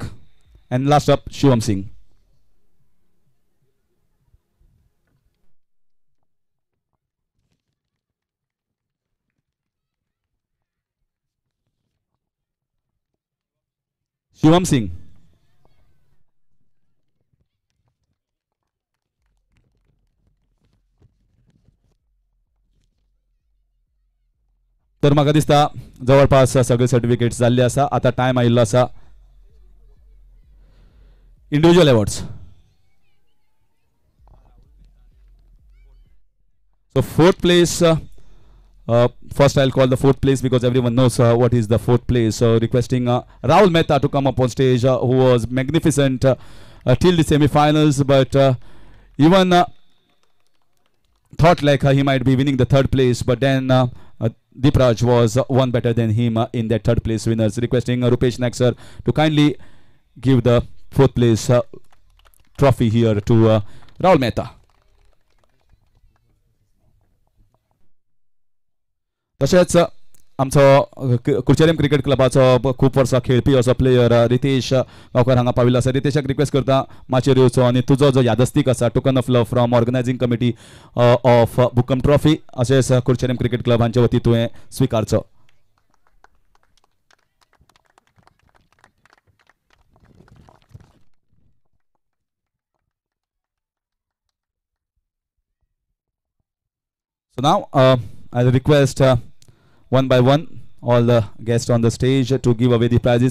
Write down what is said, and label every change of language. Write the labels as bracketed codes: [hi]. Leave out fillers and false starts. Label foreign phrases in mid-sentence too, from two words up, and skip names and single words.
[en] And last up, Shivam Singh. Shivam Singh. [kok] तर म्हाका दिसता जवळपास सगळे सर्टिफिकेट्स जाल्ले आसा. आता टाइम आयिल्लो आसा [en] individual awards. So fourth place, first I'll call the fourth place because everyone knows what is the fourth place. So requesting Rahul Mehta to come up on stage, who was magnificent till the semi-finals, but even thought like he might be winning the third place, but then Deepraj was one better than him in that third place winners. Requesting Rupesh Naik sir to kindly give the fourth place trophy here to Rahul Mehta. [kok] तशेंच आमचो कुर्चेरेम क्रिकेट क्लबाचो खूब वर्सां खेळपी असो प्लेयर रितेश गांवकर हांगा पाविल्लो आसा. रितेशाक रिक्वेस्ट करता माचयेर येवचो आनी तुजो जो यादस्तीक आसा [en] token of love from organising committee of Bukam Trophy [kok] अशेंच कुर्चेरेम क्रिकेट क्लब हांचे वती तुवें स्विकारचो. [en] So now I'll request one by one all the guests on the stage to give away the prizes.